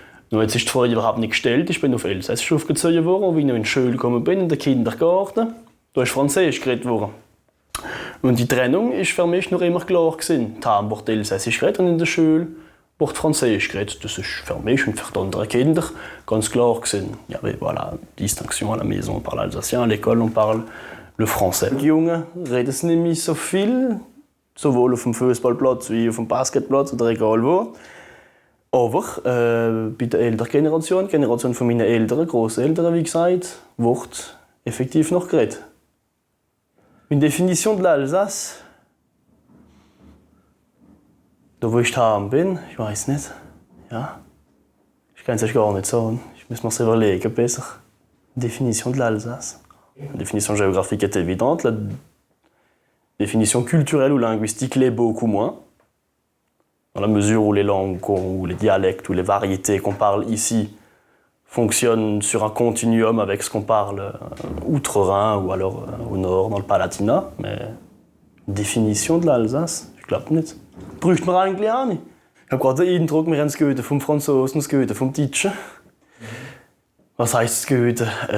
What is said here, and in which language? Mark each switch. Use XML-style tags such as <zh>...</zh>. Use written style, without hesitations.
<de>Nur jetzt ist die Frage überhaupt nicht gestellt. Ich bin auf Elsässisch aufgezogen worden, und wie ich noch in die Schule gekommen bin, in den Kindergarten, da ist Französisch geredet worden. Und die Trennung ist für mich noch immer klar gewesen. Da wird Elsässisch geredet in der Schule, wird Französisch geredet. Das ist für mich und für die anderen Kinder ganz klar gewesen.</de> <fr>Il y avait voilà, distinction à la maison, on parle alsacien, à l'école on parle le français.</fr> <de>Die Jungen reden es nicht mehr so viel, sowohl auf dem Fußballplatz wie auf dem Basketplatz oder egal wo. Aber bei der älteren Generation, die Generation von meinen Eltern, Grosseltern, wie gesagt, wird effektiv noch geredet.</de> <fr>Une définition de l'Alsace,</fr> <de>da wo ich daheim bin, ich weiß nicht. Ja, ich kann es euch gar nicht sagen. Ich muss mir das überlegen besser.</de> <fr>Une définition de l'Alsace. La définition géographique est évidente. La définition culturelle ou linguistique l'est beaucoup moins. Dans la mesure où les langues, ou les dialectes, ou les variétés qu'on parle ici fonctionne sur un continuum avec ce qu'on parle outre-Rhin ou alors au nord, dans le Palatinat. Mais Definition de l'Alsace,</fr> <de>ich glaube nicht. Bräuchte man eigentlich auch nicht. Ich habe gerade den Eindruck, wir haben das Goethe vom Franzosen, das Goethe vom Deutschen. Was heisst das Goethe?</de>